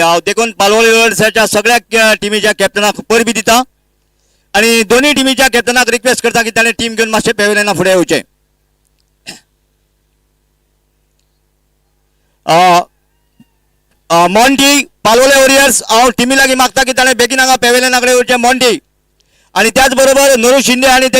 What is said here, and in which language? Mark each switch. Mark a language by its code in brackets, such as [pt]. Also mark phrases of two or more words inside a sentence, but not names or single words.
[kok] हांव देखून पालोले वॉरियर्साच्या सगळ्या टिमीच्या कॅप्टनाक परबी दिता आणि दोन्ही टिमीच्या कॅप्टनाक रिक्वेस्ट करता की ताणें टीम घेवन मातशें पॅव्हिलियना फुडें येवचें. मॉन्टी पालोले वॉरियर्स, हांव टिमी लागीं मागता की ताणें बेगीन हांगा पॅव्हिलियना कडेन येवचें मॉन्टी. [mr] आणि त्याच बरोबर नरू शिंदे आणि त्याच्या